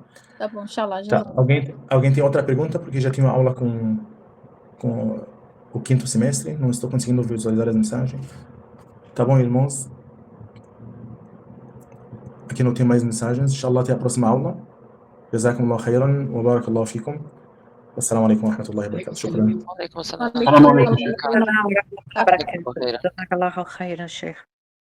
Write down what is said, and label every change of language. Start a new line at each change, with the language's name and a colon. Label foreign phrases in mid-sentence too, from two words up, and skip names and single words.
Portuguese: Tá bom, inshallah. Já. Tá. Alguém tem outra pergunta? Porque já tenho aula com o 5º semestre, não estou conseguindo visualizar as mensagens. Tá bom, irmãos? Aqui não tem mais mensagens. Inshallah, até a próxima aula.
Arabic: جزاكم الله خيرا وبارك الله فيكم. والسلام عليكم ورحمة الله وبركاته. شكرا. وعليكم السلام السلام عليكم ورحمة الله وبركاته. وبركاته. جزاك الله خيرا شيخ.